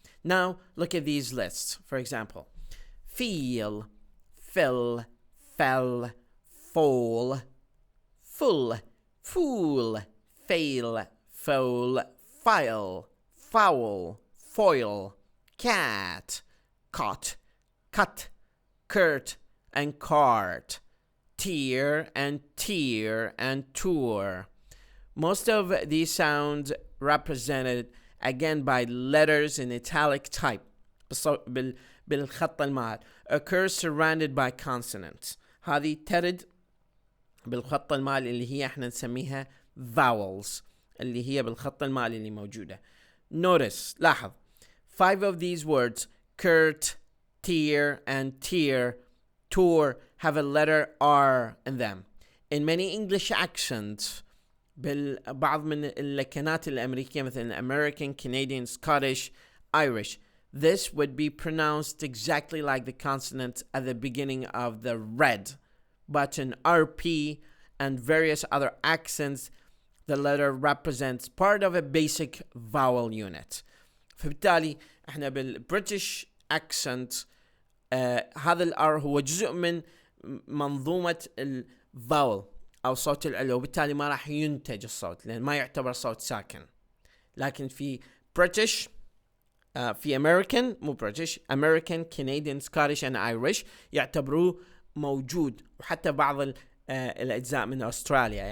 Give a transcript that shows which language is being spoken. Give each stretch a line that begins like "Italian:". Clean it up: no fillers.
English: Now look at these lists. For example, feel, fill, fell, fall, full, fool, fail, foal, file, foul, foil, cat, cot, cut, curt, and cart, tear and tour. Most of these sounds represented again by letters in italic type
Arabic: بالخط المائل
English: occur surrounded by consonants.
Arabic: هذه ترد بالخط المائل اللي هي احنا نسميها vowels, اللي هي بالخط المائل اللي موجودة.
English: Notice,
Arabic: لاحظ,
English: 5 of these words, curt, tear, and tour, have a letter R in them. In many English accents,
Arabic: بعض من اللكنات الأمريكية مثل
English: American, Canadian, Scottish, Irish, this would be pronounced exactly like the consonant at the beginning of the red. But in RP and various other accents, the letter represents part of a basic vowel unit.
Arabic: فبالتالي احنا بالبريتش accent هذا الR هو جزء من منظومة الفاول أو صوت العلو, وبالتالي ما راح ينتج الصوت لأن ما يعتبر صوت ساكن. لكن في بريتش في American, Canadian, Scottish and Irish يعتبروه موجود, وحتى بعض الأجزاء من أستراليا.